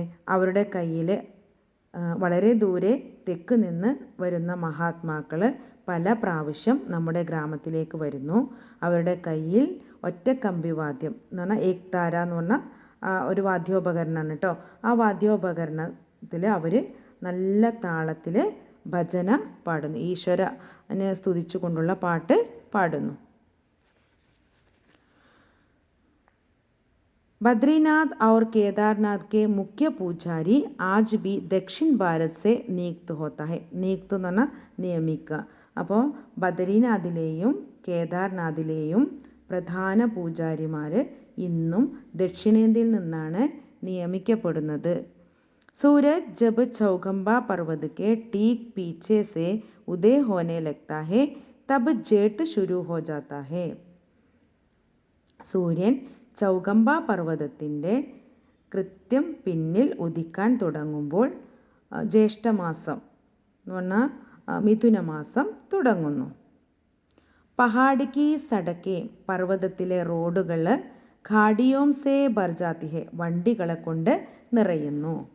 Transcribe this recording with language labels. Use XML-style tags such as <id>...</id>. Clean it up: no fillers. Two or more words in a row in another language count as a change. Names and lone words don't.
<ml>അവരുടെ കയ്യിൽ വളരെ ദൂരെ തെക്ക് നിന്ന് വരുന്ന മഹാത്മാക്കൾ പല പ്രാവശ്യം നമ്മുടെ ഗ്രാമത്തിലേക്ക് വരുന്നു. അവരുടെ കയ്യിൽ ഒറ്റക്കമ്പി വാദ്യം എന്ന് പറഞ്ഞാൽ ഏക് താര എന്ന് പറഞ്ഞാൽ ഒരു വാദ്യോപകരണമാണ് കേട്ടോ. ആ വാദ്യോപകരണത്തിൽ അവർ നല്ല താളത്തിൽ ഭജന പാടുന്നു, ഈശ്വരനെ സ്തുതിച്ചു കൊണ്ടുള്ള പാട്ട് പാടുന്നു.</ml> <hi>बद्रीनाथ और केदारनाथ के मुख्य पूजारी आज भी दक्षिण भारत से नियुक्त होता है.</hi> <ml>നിയുക്ത് എന്ന് പറഞ്ഞാൽ നിയമിക്കുക. അപ്പോൾ ബദരീനാഥിലെയും കേദാർനാഥിലെയും പ്രധാന പൂജാരിമാർ ഇന്നും ദക്ഷിണേന്ത്യയിൽ നിന്നാണ് നിയമിക്കപ്പെടുന്നത്.</ml> <hi>सूरज जब चौगंबा पर्वत के ठीक पीछे से उदय होने लगता है तब जेठ शुरू हो जाता है.</hi> <ml>സൂര്യൻ ചൗഗംബ പർവ്വതത്തിൻ്റെ കൃത്യം പിന്നിൽ ഉദിക്കാൻ തുടങ്ങുമ്പോൾ ജ്യേഷ്ഠമാസം എന്ന് പറഞ്ഞാൽ മിഥുനമാസം തുടങ്ങുന്നു.</ml> <hi>पहाड़ की सड़कें,</hi> <ml>പർവ്വതത്തിലെ റോഡുകൾ,</ml> <hi>गाड़ियों से भर जाती है,</hi> <ml>വണ്ടികളെ കൊണ്ട് നിറയുന്നു.</ml>